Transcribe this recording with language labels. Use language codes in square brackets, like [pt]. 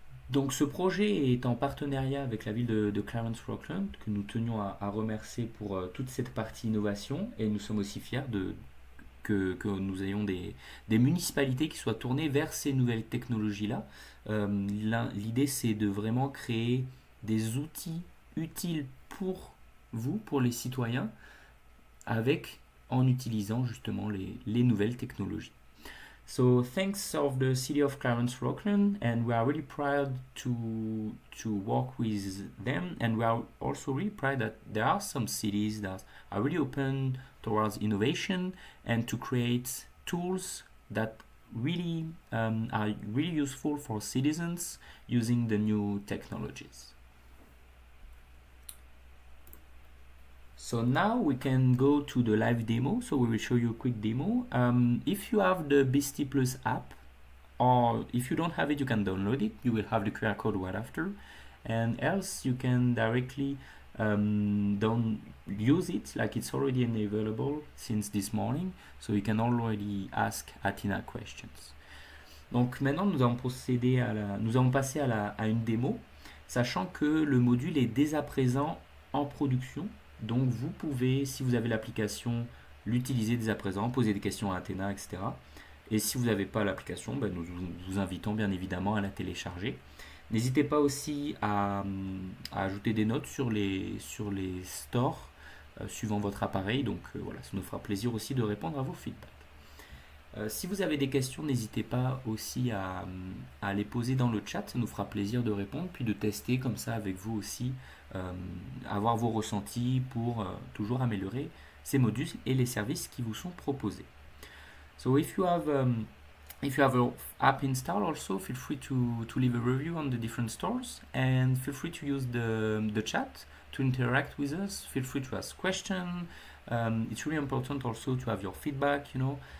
[fr] Donc ce projet est en partenariat avec la ville de Clarence-Rockland, que nous tenions à remercier pour toute cette partie innovation, et nous sommes aussi fiers que nous ayons des municipalités qui soient tournées vers ces nouvelles technologies-là. L'idée, c'est de vraiment créer des outils utiles pour vous, pour les citoyens, en utilisant justement les nouvelles technologies. [en] So thanks of the city of Clarence-Rockland, and we are really proud to work with them, and we are also really proud that there are some cities that are really open towards innovation and to create tools that really are really useful for citizens using the new technologies. So now we can go to the live demo. So we will show you a quick demo. If you have the Beastie Plus app, or if you don't have it, you can download it. You will have the QR code right after. And else you can directly don't use it, like it's already available since this morning. So you can already ask ATNA questions. [fr] Donc maintenant nous allons passer à une démo, sachant que le module est dès à présent en production. Donc vous pouvez, si vous avez l'application, l'utiliser dès à présent, poser des questions à Athena, etc. Et si vous n'avez pas l'application, ben nous vous invitons bien évidemment à la télécharger. N'hésitez pas aussi à ajouter des notes sur les stores suivant votre appareil. Donc voilà, ça nous fera plaisir aussi de répondre à vos feedbacks. Si vous avez des questions, n'hésitez pas aussi à les poser dans le chat, ça nous fera plaisir de répondre, puis de tester comme ça avec vous aussi, avoir vos ressentis pour toujours améliorer ces modules et les services qui vous sont proposés. [en] So if you have an app installed also, feel free to leave a review on the different stores and feel free to use the chat to interact with us. Feel free to ask questions. It's really important also to have your feedback, you know.